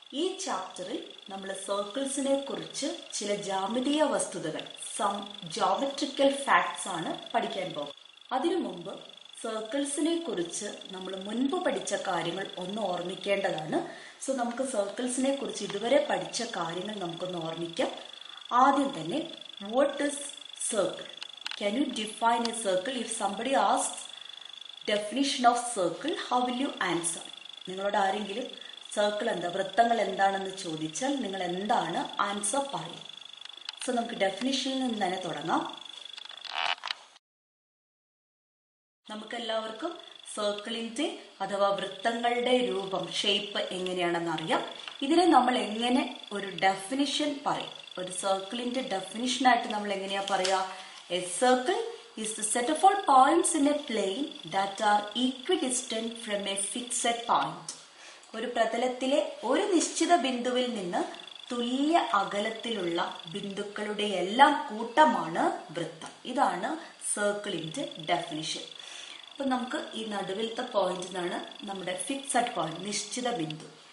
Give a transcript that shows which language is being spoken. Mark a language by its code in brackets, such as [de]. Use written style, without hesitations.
[ml] ഈ ചാപ്റ്ററിൽ നമ്മൾ സർക്കിൾസിനെ കുറിച്ച് ചില ജാമിതീയ വസ്തുതകൾ, [en] some geometrical facts [ml] ആണ് പഠിക്കാൻ പോകുന്നത്. അതിനു മുമ്പ് സർക്കിൾസിനെ കുറിച്ച് നമ്മൾ മുൻപ് പഠിച്ച കാര്യങ്ങൾ ഒന്ന് ഓർമ്മിക്കേണ്ടതാണ്. സോ നമുക്ക് സർക്കിൾസിനെ കുറിച്ച് ഇതുവരെ പഠിച്ച കാര്യങ്ങൾ നമുക്കൊന്ന് ഓർമ്മിക്കാം. ആദ്യം തന്നെ, [en] What is circle? Can you define a circle? If somebody asks definition of circle, how will you answer? [ml] നിങ്ങളോട് ആരെങ്കിലും സർക്കിൾ എന്താ, വൃത്തങ്ങൾ എന്താണെന്ന് ചോദിച്ചാൽ നിങ്ങൾ എന്താണ് ആൻസർ പറയും? സോ നമുക്ക് ഡെഫിനിഷനിൽ നിന്ന് തന്നെ തുടങ്ങാം. നമുക്കെല്ലാവർക്കും സർക്കിളിന്റെ അഥവാ വൃത്തങ്ങളുടെ രൂപം, ഷേപ്പ് എങ്ങനെയാണെന്ന് അറിയാം. ഇതിനെ നമ്മൾ എങ്ങനെ ഒരു ഡെഫിനിഷൻ പറയും? ഒരു സർക്കിളിന്റെ ഡെഫിനിഷനായിട്ട് നമ്മൾ എങ്ങനെയാ പറയാ? [en] A circle is the set of all points in a plane that are equidistant from a fixed point. [ml] ഒരു പ്രതലത്തിലെ ഒരു നിശ്ചിത ബിന്ദുവിൽ നിന്ന് തുല്യ അകലത്തിലുള്ള ബിന്ദുക്കളുടെ എല്ലാം കൂട്ടമാണ് വൃത്തം. ഇതാണ് സർക്കിളിന്റെ ഡെഫിനിഷൻ. അപ്പൊ നമുക്ക് ഈ നടുവിലത്തെ പോയിന്റിനാണ് നമ്മുടെ ഫിക്സഡ് പോയിന്റ്, നിശ്ചിത ബിന്ദു.